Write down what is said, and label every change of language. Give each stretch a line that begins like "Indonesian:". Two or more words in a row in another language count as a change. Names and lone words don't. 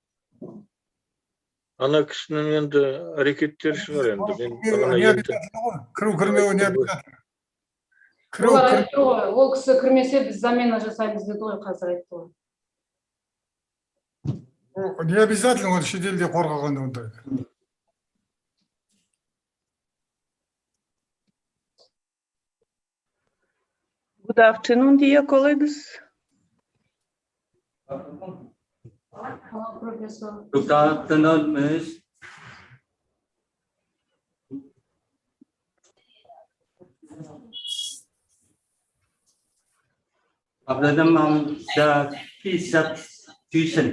Kazakh: Ана кісінің енді әрекеттері шығар енді. Кіру кірмеуі
Russian: не обязательно.
Kazakh: Олар айтты ғой, ол кісі кірмесе біз замена жасаймыз деді ғой, қазір айтты ғой.
Russian: Не обязательно
Kazakh: ол шетелде қорғағанда ондай.
English: Good afternoon, dear colleagues. Hello, Professor. Good afternoon, Miss. After the key substitution.